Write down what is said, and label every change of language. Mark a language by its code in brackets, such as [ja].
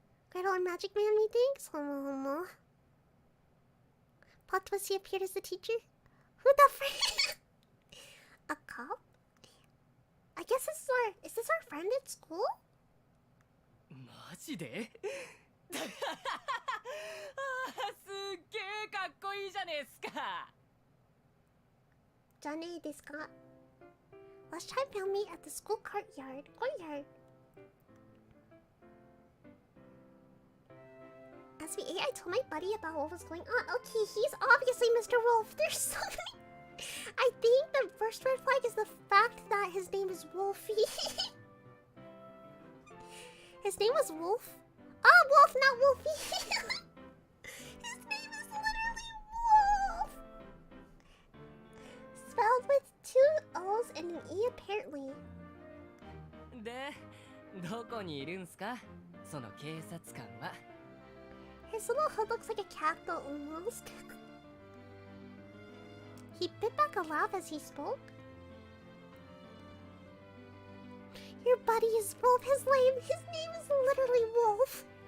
[en] Great old magic man, methinks? Plot twist, he appeared as the teacher? Who the frick? A cop? I guess is this our friend at school? [ja] マジであーすっげえかっこいいじゃねえっすか Johnny desu ka? [en] Last time found me at the school courtyard. As we ate, I told my buddy about what was going on. Okay, he's obviously Mr. Wolf. There's so many. I think the first red flag is the fact that his name is Wolfie. His name was Wolf? Oh, Wolf, not Wolfie. His name is literally Wolf. Spelled with 2 O's and an E apparently. [ja] で、どこにいるんすかその警察官は [en] His little hood looks like a cat though, almost. He bit back a laugh as he spoke. Your buddy is Wolf. His name is literally Wolf.